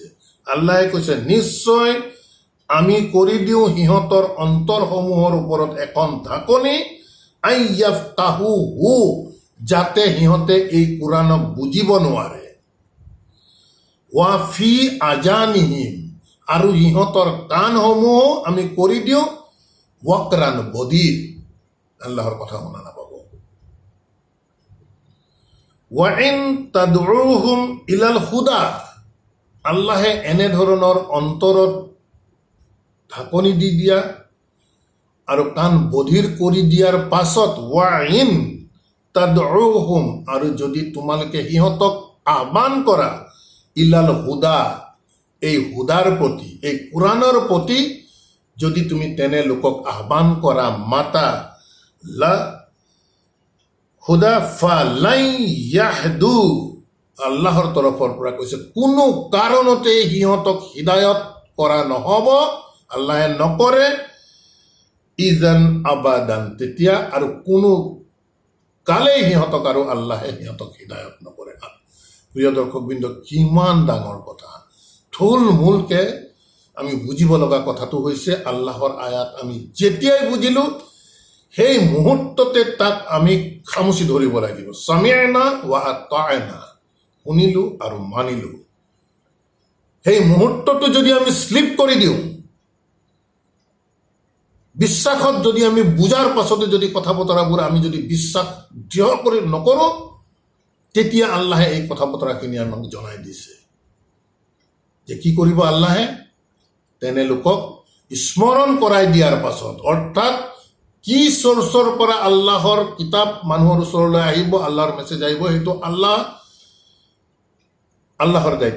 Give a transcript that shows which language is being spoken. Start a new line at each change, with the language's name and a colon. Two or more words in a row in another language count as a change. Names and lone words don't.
Assamese: আল্লাহে কৈছে নিশ্চয় আমি কৰি দিওঁ সিহঁতৰ অন্তৰসমূহৰ ওপৰত এখন ঢাকনি,
Arabic: أن يفقهوه,
Assamese: যাতে সিহঁতে এই কোৰাণক বুজিব নোৱাৰে,
Arabic: وفي آذانهم,
Assamese: আৰু সিহঁতৰ কাণসমূহ আমি কৰি দিওঁ ৱক্ৰান, বধিৰ, আল্লাহৰ কথা শুনা নাপাব।
Arabic: وإن تدعهم إلى الهدى,
Assamese: আল্লাহে এনেধৰণৰ অন্তৰত ঢাকনি দি দিয়া আৰু কাণ বধিৰ কৰি দিয়াৰ পাছত,
Arabic: وإن تدعهم,
Assamese: আৰু যদি তোমালোকে সিহঁতক আহ্বান কৰা,
Arabic: إلى الهدى,
Assamese: এই হুদাৰ প্ৰতি, এই কোৰাণৰ প্ৰতি যদি তুমি তেনে লোকক আহ্বান কৰা, মাতা,
Arabic: لا هدى فلن يهدوا,
Assamese: আল্লাহৰ তৰফৰ পৰা কৈছে কোনো কাৰণতে সিহঁতক হিদায়ত কৰা নহ'ব, আল্লাহে নকৰে।
Arabic: إذا أبدا,
Assamese: তেতিয়া আৰু কোনো কালেই সিহঁতক আৰু আল্লাহে সিহঁতক হৃদায়ত নকৰে। প্ৰিয় দৰ্শকবৃন্দ, কিমান ডাঙৰ কথা! থুলমূলকে আমি বুজিব লগা কথাটো হৈছে আল্লাহৰ আয়াত আমি যেতিয়াই বুজিলো সেই মুহূৰ্ততে তাক আমি খামুচি ধৰিব লাগিব।
Arabic: سمعنا وأطعنا,
Assamese: শুনিলো আৰু মানিলো। সেই মুহূৰ্তটো যদি আমি শ্লিপ কৰি দিওঁ, বিশ্বাসত যদি আমি বুজাৰ পাছতে যদি কথা বতৰাবোৰ আমি যদি বিশ্বাস দৃঢ় কৰি নকৰোঁ, তেতিয়া আল্লাহে এই কথা বতৰাখিনি আমাক জনাই দিছে যে কি কৰিব আল্লাহে, তেনে লোকক স্মৰণ কৰাই দিয়াৰ পাছত, অৰ্থাৎ কি চৰ্চৰ পৰা আল্লাহৰ কিতাপ মানুহৰ ওচৰলৈ আহিব, আল্লাহৰ মেছেজ আহিব, সেইটো আল্লাহৰ দায়িত্ব।